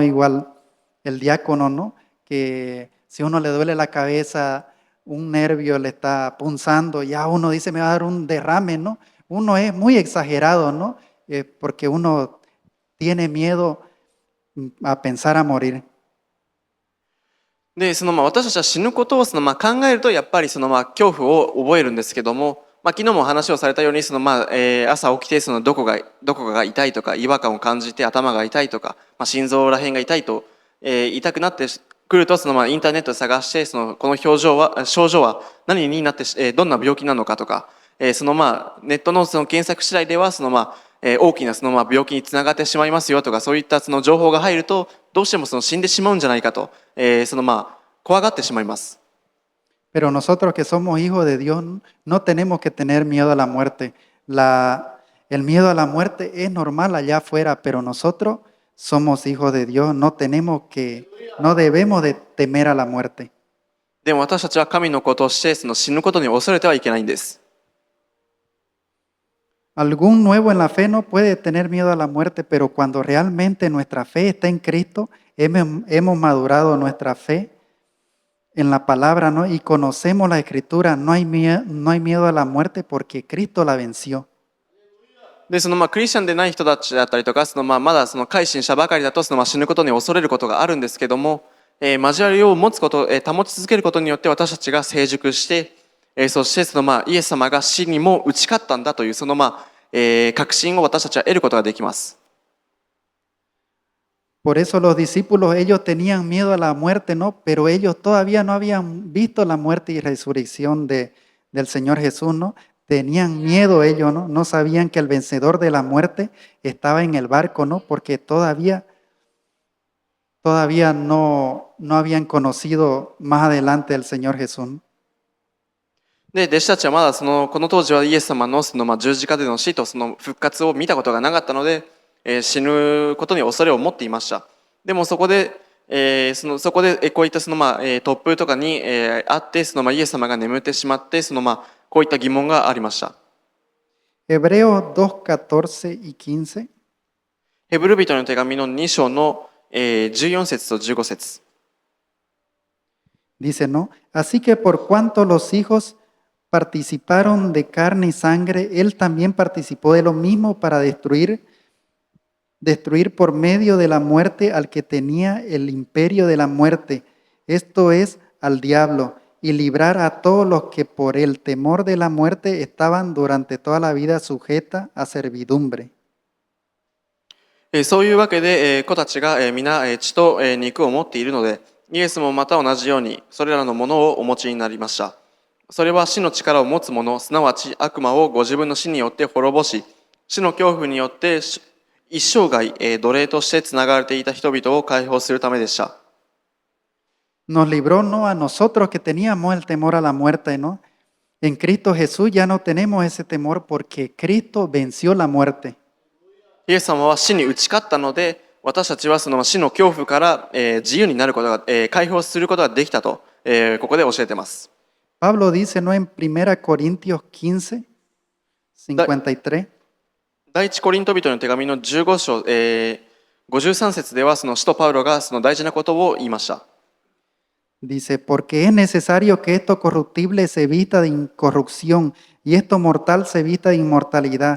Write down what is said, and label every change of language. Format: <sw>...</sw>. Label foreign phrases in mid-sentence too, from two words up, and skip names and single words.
<es>Igual el diácono, ¿no? Que si uno le duele la cabeza, un nervio le está punzando, ya uno dice me va a dar un derrame, ¿no? Uno es muy exagerado, ¿no? Porque uno tiene miedo a pensar a morir.</es> <ja>で、私たちは死ぬことを考えるとやっぱり恐怖を覚えるんですけども、昨日も話をされたように朝起きてどこかが痛いとか違和感を感じて頭が痛いとか、心臓らへんが痛いと、痛くなってくるとインターネットで探してこの症状は何になって、どんな病気なのかとか、ネットの検索次第では大きな病気につながってしまいますよとか、そういった情報が入るとどうしても死んでしまうんじゃないかと、怖がってしまいます。</ja> <es>Pero nosotros que somos hijos de Dios no tenemos que tener miedo a la muerte. El miedo a la muerte es normal allá afuera, pero nosotros somos hijos de Dios, no debemos de temer a la muerte.</es> <ja>でも私たちは神の子として死ぬことに恐れてはいけないんです。</ja> <es>Algún nuevo en la fe no puede tener miedo a la muerte, pero cuando realmente nuestra fe está en Cristo, hemos madurado nuestra fe en la palabra, ¿no? Y conocemos la escritura, no hay miedo a la muerte porque Cristo la venció.</es> <ja>でクリスチャンでない人たちだったりとかまだ改心したばかりだと死ぬことに恐れることがあるんですけども、交わりを持つこと、保ち続けることによって私たちが成熟して、そしてイエス様が死にも打ち勝ったんだという確信を私たちは得ることができます。</ja> <es>Por eso los discípulos, ellos tenían miedo a la muerte, ¿no? Pero ellos todavía no habían visto la muerte y resurrección del Señor Jesús, ¿no? Tenían miedo ellos, ¿no? No sabían que el vencedor de la muerte estaba en el barco, ¿no? Porque todavía no habían conocido más adelante al Señor Jesús.</es> <ja>で、弟子たちはまだこの当時はイエス様の十字架での死と復活を見たことがなかったので、死ぬことに恐れを持っていました。でもそこでこういった突風とかに、あってイエス様が眠ってしまってこういった疑問がありました。</ja> <es>Hebreos 2:14 y 15.</es> <ja>ヘブル人の手紙の2章の、14節と15節。</ja> <es>Dice, ¿no? Así que por cuanto los hijos participaron de carne y sangre, él también participó de lo mismo para destruir por medio de la muerte al que tenía el imperio de la muerte, esto es, al diablo, y librar a todos los que por el temor de la muerte estaban durante toda la vida sujeta a servidumbre.</es> <ja>そういうわけで、子たちが皆血と肉を持っているので、イエスもまた同じようにそれらのものをお持ちになりました。それは死の力を持つ者、すなわち悪魔をご自分の死によって滅ぼし、死の恐怖によって一生涯奴隷としてつながれていた人々を解放するためでした。</ja> <es>Nos libró no a nosotros que teníamos el temor a la muerte, ¿no? En Cristo Jesús ya no tenemos ese temor porque Cristo venció la muerte.</es> <ja>イエス様は死に打ち勝ったので、私たちは死の恐怖から、自由になることが、解放することができたと、ここで教えています。</ja> <es>Pablo dice, ¿no? En 1 Corintios 15, 53.</es> <ja>第一コリント人の手紙の15章、53節では使徒パウロが大事なことを言いました。</ja> <es>Dice, porque es necesario que esto corruptible se vista de incorrupción y esto mortal se vista de inmortalidad.</es>